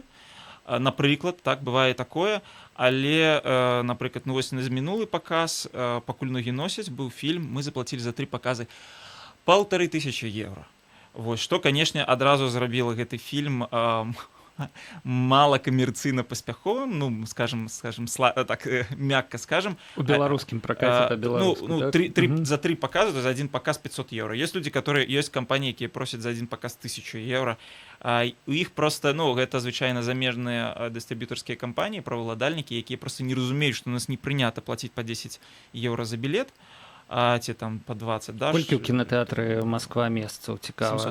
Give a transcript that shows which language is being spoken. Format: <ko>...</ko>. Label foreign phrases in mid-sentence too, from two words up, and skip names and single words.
<be>Напрыклад, так, бывае такое, але, напрыклад, вось на мінулы паказ, пакуль ногі носяць, быў фільм, мы заплацілі за 3 паказы 1500 евро. Вось, што, канешне, адразу зрабіла гэты фільм мала камерцыйна паспяховым, скажем, так, мякка скажем. У беларускім пракаце па-беларуску, так? За 3 паказы, то за один паказ 500 евро.</be> <ru>Есть люди,</ru> <be>ёсць кампаніі, якія просяць за один паказ 1000 евро. У іх просто, гэта звычайна замежныя дыстрыб'ютарскія кампаніі, праваладальнікі, якія просто не разумеюць, што у нас не прынята плаціць па 10 евро за білет, ці там па 20, да? Колькі ў кінатэатры Москва месцаў, цікава?</be>